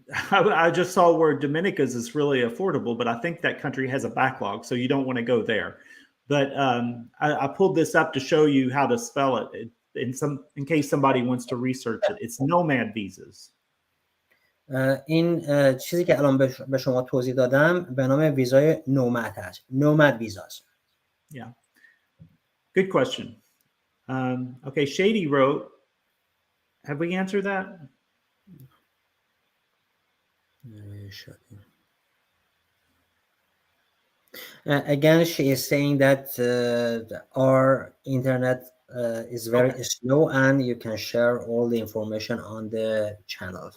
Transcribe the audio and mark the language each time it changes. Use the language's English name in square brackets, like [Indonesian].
[English] I just saw where Dominica's is really affordable, but I think that country has a backlog, so you don't want to go there. But I pulled this up to show you how to spell it in case somebody wants to research it. It's nomad visas. [Persian] این چیزی که الان به شما توضیح دادم به نام ویزای نومد هست. نومد ویزاست. [English] Yeah. Good question. Okay, Shady wrote, have we answered that? Again, she is saying that our internet is very slow and you can share all the information on the channel.